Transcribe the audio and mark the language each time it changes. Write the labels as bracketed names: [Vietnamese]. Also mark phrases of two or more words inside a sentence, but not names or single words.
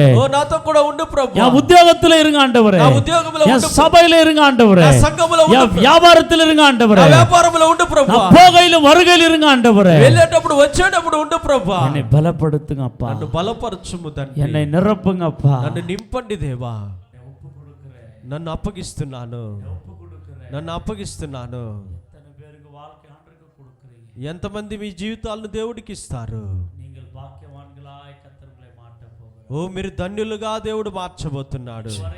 [Telugu] ఓ నాతో కూడా ఉండు ప్రభు. [Tamil] என் உத்தியோகத்துல இருங்க ஆண்டவரே. [Telugu] నా ఉద్యోగంలో [Tamil] என் [Telugu] ఉండు. [Tamil] சபையில இருங்க ஆண்டவரே. [Telugu] నా సంఘములో ఉండు [Tamil] என் [Telugu] ప్రభు. [Tamil] வியாபாரத்துல இருங்க [Telugu] నా [Tamil] ஆண்டவரே. [Telugu] వ్యాపారంలో ఉండు ప్రభు. [Tamil] நான் போகையிலும் வருகையில் இருங்க ஆண்டவரே. [Telugu] వెళ్ళేటప్పుడు వచ్చేటప్పుడు ఉండు ప్రభు. [Tamil] என்னை பலப்படுத்துங்க அப்பா. [Telugu] నన్ను బలపరచుము తండ్రి. [Tamil] என்னை நிரப்புங்க அப்பா. [Telugu] నన్ను నింపండి దేవా. నన్ను అప్పగిస్తున్నాను. నన్ను అప్పగిస్తున్నాను. ఎంతమంది మీ జీవితాలను దేవుడికి ఇస్తారు? ఓ మీరు ధన్యులుగా దేవుడు మార్చబోతున్నాడు.